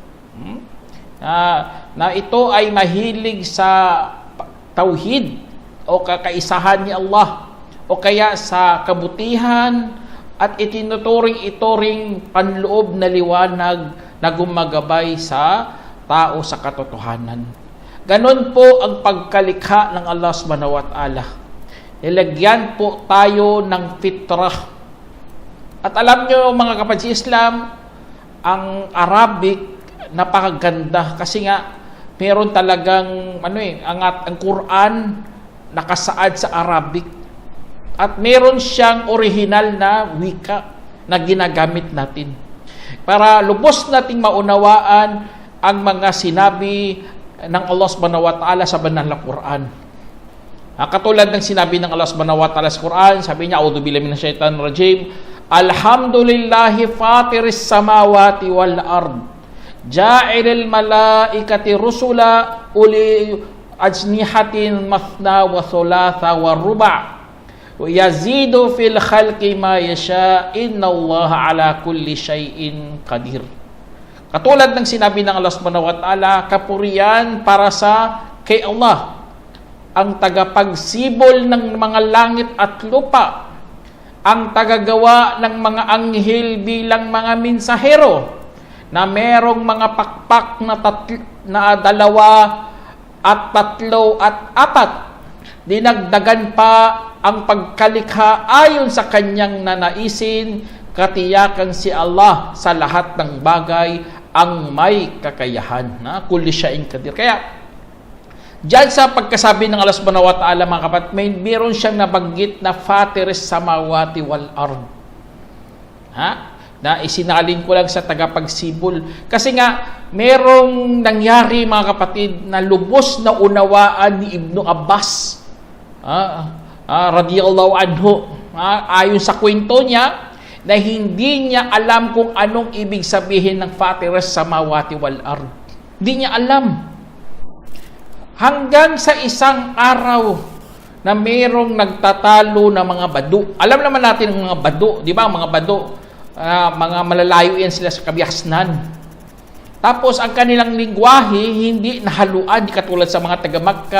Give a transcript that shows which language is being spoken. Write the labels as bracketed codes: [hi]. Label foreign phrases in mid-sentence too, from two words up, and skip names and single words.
[tl] Na ito ay mahilig sa tauhid o kakaisahan ni Allah o kaya sa kabutihan at itinuturing ito ring panloob na liwanag na gumagabay sa tao sa katotohanan. Ganon po ang pagkalikha ng Allah [ar] سبحانه وتعالى. [tl] Nilagyan po tayo ng fitrah. At alam nyo mga kapatid Islam, ang Arabic napakaganda kasi nga meron talagang ang Quran nakasaad sa Arabic. At meron siyang orihinal na wika na ginagamit natin. Para lubos nating maunawaan ang mga sinabi ng Allah [ar] سبحانه وتعالى [tl] sa banal na Quran. Katulad ng sinabi ng Allah [ar] سبحانه وتعالى [tl] sa Quran, sabi niya, [ar] أعوذ بالله من الشيطان الرجيم الحمد لله فاطر السماوات والأرض جاعل الملائكة رسلا أولي أجنحة مثنى وثلاث ورباع ويزيد في الخلق ما يشاء, إن الله على كل شيء قدير. [tl] Katulad ng sinabi ng Allah [ar] سبحانه وتعالى, [tl] kapurian para sa kay Allah, ang tagapagsibol ng mga langit at lupa, ang tagagawa ng mga anghel bilang mga minsahero, na merong mga pakpak na 2 at 3 at 4. Dinagdagan pa ang pagkalikha ayon sa kanyang nanaisin, katiyakan si Allah sa lahat ng bagay ang may kakayahan na [ar] كل شيء قدير. [tl] Kaya diyan sa pagkasabi ng Allah [ar] سبحانه وتعالى [tl] mga kapatid, meron siyang nabanggit na [ar] فاطر السماوات والأرض. [tl] Na isinalin ko lang sa tagapagsibol kasi nga merong nangyari mga kapatid na lubos na unawaan ni Ibnu Abbas [ar] رضي الله عنه, [tl] ayon sa kwento niya, na hindi niya alam kung anong ibig sabihin ng [ar] فاطر السماوات والأرض. [tl] Hindi niya alam. Hanggang sa isang araw na mayroong nagtatalo na mga badu. Alam naman natin ang mga badu, di ba? Mga badu, mga malalayo yan sila sa kabihasnan. Tapos ang kanilang lingwahe hindi nahaluan, di katulad sa mga taga-Makka.